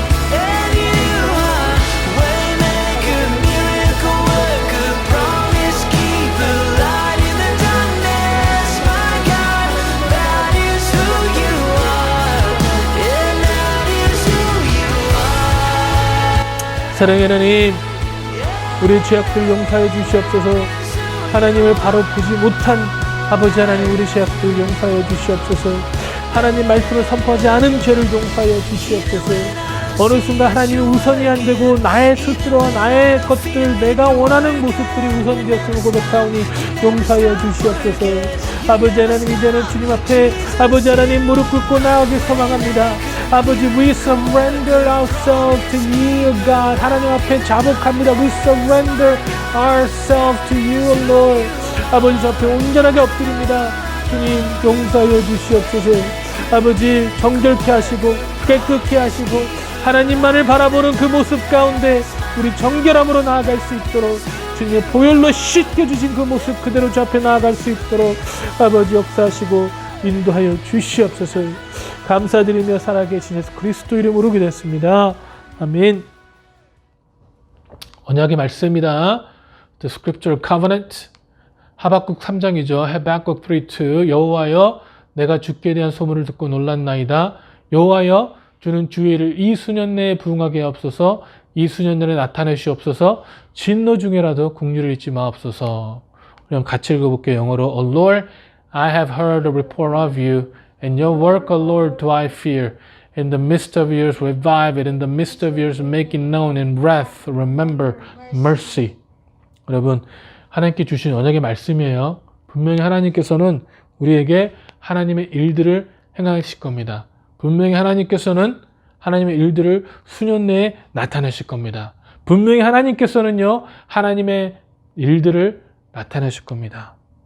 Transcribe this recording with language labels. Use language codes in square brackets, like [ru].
[en] And you are waymaker, miracle worker, promise keeper, light in the darkness. My God, that is who you are. And that is who you are. [ko] 사랑의 하나님, 우리 죄악들 용서해 주시옵소서. 하나님을 바로 보지 못한 아버지 하나님, 우리 죄악들 용서해 주시옵소서. 하나님 말씀을 선포하지 않은 죄를 용서해 주시옵소서. 어느 순간 하나님이 우선이 안 되고 나의 스스로와 나의 것들, 내가 원하는 모습들이 우선되었음을 고백하오니 용서하여 주시옵소서. 아버지 하나님, 이제는 주님 앞에 아버지 하나님 무릎 꿇고 나아가길 소망합니다. 아버지, [en] we surrender ourselves to you, God. [ko] 하나님 앞에 자복합니다. [en] We surrender ourselves to you, Lord. [ko] 아버지, 저 앞에 온전하게 엎드립니다. 주님, 용서하여 주시옵소서. 아버지, 정결케 하시고 깨끗게 하시고 하나님만을 바라보는 그 모습 가운데 우리 정결함으로 나아갈 수 있도록 주님의 보혈로 씻겨주신 그 모습 그대로 저 앞에 나아갈 수 있도록 아버지 역사하시고 인도하여 주시옵소서. 감사드리며 살아계신 예수 그리스도 이름으로 기도했습니다. 아멘. 언약의 말씀입니다. [en] The Scriptural Covenant, [ko] 하박국 3장이죠. 하박국 3:2 여호와여, 내가 주께 대한 소문을 듣고 놀랐나이다. 여호와여, 주는 주의를 이 수년 내에 부응하게 하옵소서. 이 수년 내에 나타내시옵소서. 진노 중에라도 긍휼을 잊지 마옵소서. 그럼 같이 읽어볼게요. 영어로. [en] O Lord, I have heard a report of you, and your work, O Lord, do I fear. In the midst of yours revive it, in the midst of yours make it known, in wrath remember mercy. [ko] 여러분, 하나님께 주신 언약의 말씀이에요. 분명히 하나님께서는 우리에게 하나님의 일들을 행하실 겁니다. 분명히 하나님께서는 하나님의 일들을 수년 내에 나타내실 겁니다. 분명히 하나님께서는요, 하나님의 일들을 나타내실 겁니다.